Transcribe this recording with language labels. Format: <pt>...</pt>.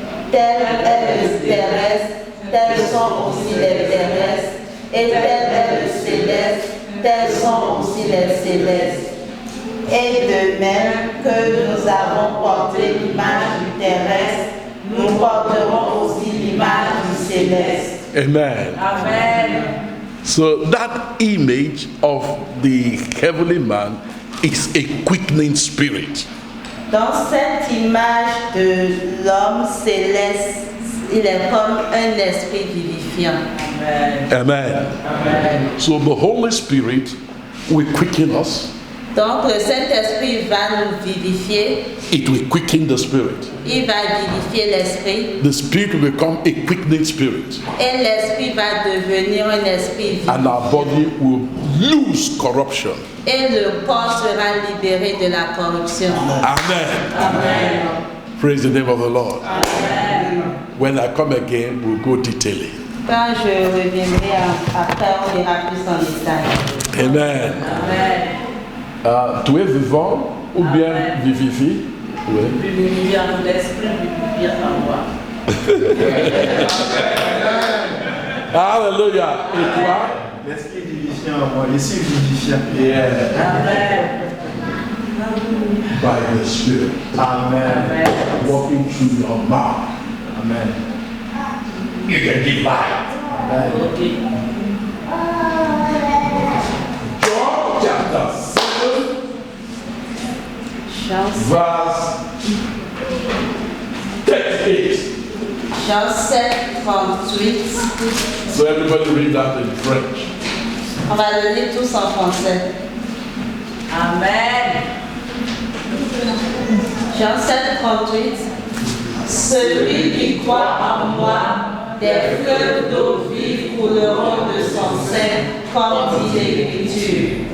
<fr>Tel est le terrestre, tels sont aussi les terrestres, et tel est le céleste, tels sont aussi les célestes. Et de même que nous avons porté l'image du terrestre, nous porterons aussi l'image du céleste. Amen. Amen.</fr> <en>So that image of the heavenly man is a quickening spirit.</en> <fr>Dans cette image de l'homme céleste, il est comme un esprit vivifiant. Amen. Amen.</fr> <en>So the Holy Spirit will quicken us.</en> <fr>Donc le Saint-Esprit va nous vivifier,</fr> <en>It will quicken the spirit.</en> <fr>il va vivifier l'esprit,</fr> <en>The spirit will become a quickening spirit.</en> <fr>et l'esprit va devenir un esprit vivant.</fr> <en>And our body will lose corruption.</en> <fr>Et le corps sera libéré de la corruption. Amen. Amen.</fr> <en>Praise the name of the Lord. Amen. When I come again, we'll go detailing.</en> <fr>Quand je reviendrai après, on ira plus en détail. Amen. Amen. Tu es vivant ou bien vivifie? Oui. Vivifiant, l'esprit vivifiant en moi. Hallelujah. Et toi? L'esprit vivifiant en moi, je suis vivifiant. Yeah. Amen.</fr> <en>By the Spirit. Amen. Walking through your mouth. Amen. You can give life. Amen. Okay. John chapter 7, verse 38.</en> <fr>Jean 7, 38.</fr> <en>So everybody read that in French.</en> <fr>On va le lire tous en français. Amen. Jean 7, 38. Celui qui croit en moi, des fleuves d'eau vive couleront de son sein, comme dit l'Écriture.</fr>